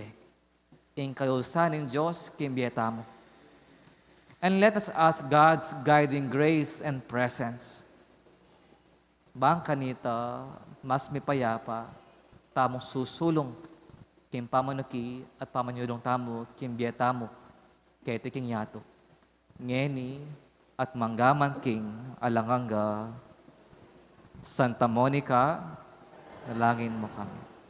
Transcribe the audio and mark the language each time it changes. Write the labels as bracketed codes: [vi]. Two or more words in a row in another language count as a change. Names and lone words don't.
[pam] Yung kayusan ng Diyos kimbye tamo. [en] And let us ask God's guiding grace and presence. [pam] Bang kanita, mas may payapa, tamong susulong, kim pamanuki at pamanyulong tamo, kimbye tamo, kay tiking yato. Ngeni at manggaman king alanganga, Santa Monica, nalangin mo kami.